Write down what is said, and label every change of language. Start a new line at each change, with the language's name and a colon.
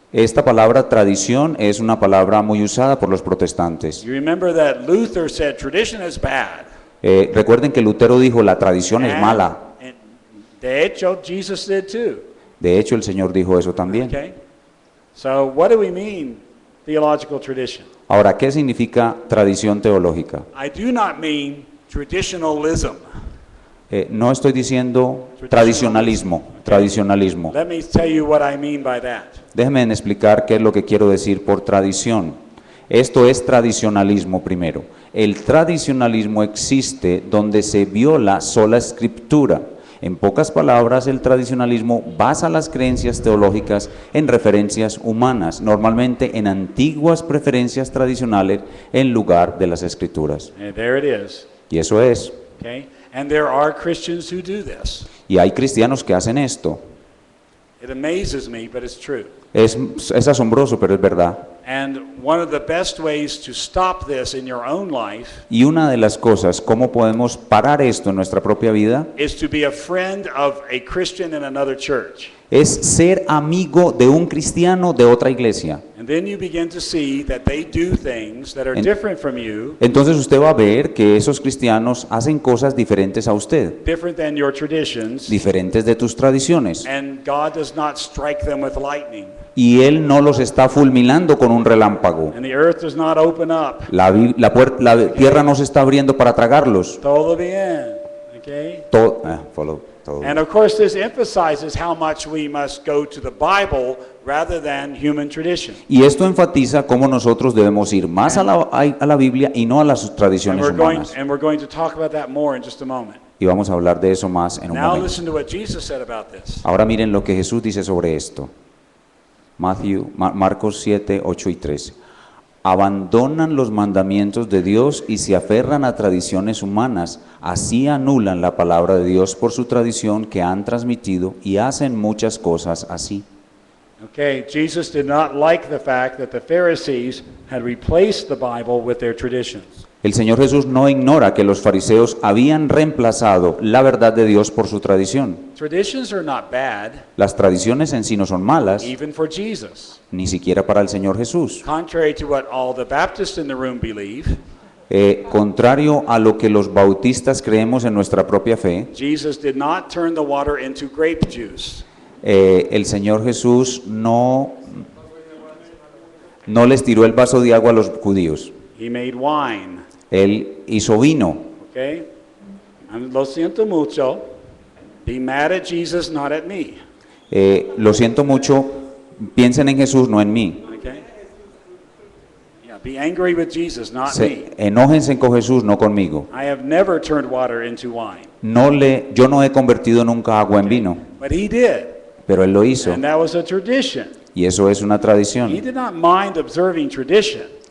Spanish: Esta palabra tradición es una palabra muy usada por los protestantes.
English: You remember that Luther said tradition is bad.
Spanish: Recuerden que Lutero dijo la tradición es mala.
English: And
Spanish: de hecho,
English: Jesus did too.
Spanish: De hecho, el Señor dijo eso también.
English: Okay? So what do we mean, theological tradition?
Spanish: Ahora, ¿qué significa tradición teológica?
English: I do not mean traditionalism.
Spanish: No estoy diciendo tradicionalismo.
English: Let me tell you what I mean by that.
Spanish: Déjenme explicar qué es lo que quiero decir por tradición. Esto es tradicionalismo primero. El tradicionalismo existe donde se viola sola escritura. En pocas palabras, el tradicionalismo basa las creencias teológicas en referencias humanas, normalmente en antiguas preferencias tradicionales en lugar de las escrituras.
English: And there it is.
Spanish: Y eso es.
English: Okay? And there are Christians who do this.
Spanish: Y hay cristianos que hacen esto.
English: It amazes me, but it's true.
Spanish: Es asombroso, pero es verdad.
English: And one of the best ways to stop this in your own life
Spanish: Y una de las cosas, cómo podemos parar esto en nuestra propia vida,
English: is to be a friend of a Christian in another church.
Spanish: es ser amigo de un cristiano de otra iglesia.
English: And then you begin to see that they do things that are En- different from you,
Spanish: Entonces usted va a ver que esos cristianos hacen cosas diferentes a usted,
English: different than your traditions,
Spanish: diferentes de tus tradiciones.
English: and God does not strike them with lightning,
Spanish: Y Él no los está fulminando con un relámpago.
English: and the earth does not open up.
Spanish: La tierra no se está abriendo para tragarlos. Todo bien, okay? Todo.
English: And of course, this emphasizes how much we must go to the Bible rather than human tradition.
Spanish: Y esto enfatiza cómo nosotros debemos ir más a la Biblia y no a las
English: And
Spanish: tradiciones humanas.
English: we're going to talk about that more in just a moment.
Spanish: Y vamos a hablar de eso más en un
English: Now
Spanish: momento.
English: listen to what Jesus said about this.
Spanish: Ahora miren lo que Jesús dice sobre esto. Marcos 7, 8 y 13. Abandonan los mandamientos de Dios y se aferran a tradiciones humanas. Así anulan la palabra de Dios por su tradición que han transmitido y hacen muchas cosas así.
English: Okay, Jesus did not like the fact that the Pharisees had replaced the Bible with their traditions.
Spanish: El Señor Jesús no ignora que los fariseos habían reemplazado la verdad de Dios por su tradición.
English: Traditions are not bad,
Spanish: Las tradiciones en sí no son malas,
English: even for Jesus.
Spanish: ni siquiera para el Señor Jesús.
English: Contrary to what all the Baptists in the room believe,
Spanish: Contrario a lo que los bautistas creemos en nuestra propia fe,
English: Jesus did not turn the water into grape juice.
Spanish: el Señor Jesús no les tiró el vaso de agua a los judíos.
English: He made wine.
Spanish: Él hizo vino.
English: Okay?
Spanish: Lo siento mucho.
English: Be mad at Jesus, not at me.
Spanish: Lo siento mucho, piensen en Jesús, no en mí.
English: Okay? Yeah, be angry with Jesus, not me.
Spanish: Enójense con Jesús, no conmigo.
English: I have never turned water into wine.
Spanish: Yo no he convertido nunca agua en vino,
English: But he did.
Spanish: pero Él lo hizo.
English: And that was a tradition.
Spanish: Y eso es una
English: He
Spanish: tradición.
English: did not mind observing tradition.